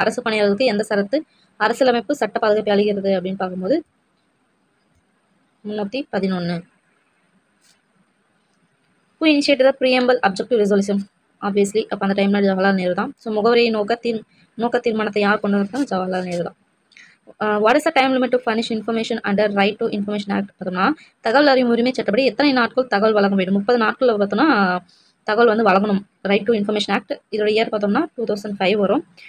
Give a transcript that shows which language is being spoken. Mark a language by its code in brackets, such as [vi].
[ta] அரசு பணியாளர்களுக்கு எந்த சரத்து அரசியலமைப்பு சட்ட பாதுகாப்பு அளிக்கிறது அப்படின்னு பார்க்கும்போது 311. [en] Who initiated the preamble objective resolution? [ta] Obviously அப்போ அந்த டைமில் ஜவஹர்லால் நேரு தான். ஸோ முகவரியை நோக்க தீர்மானத்தை யார் கொண்டு வந்தாங்க, ஜவஹர்லால் நேரு தான். [en] what is the time limit to furnish information under right to information act [ta] பார்த்தோம்னா தகவல் அறியும் உரிமை சட்டப்படி எத்தனை நாட்கள் தகவல் வழங்க வேண்டும்? 30 நாட்கள் பார்த்தோம்னா தகவல் வந்து வழங்கணும். ரைட் டு இன்ஃபர்மேஷன் ஆக்ட் இதோட இயர் பார்த்தோம்னா 2005 வரும்.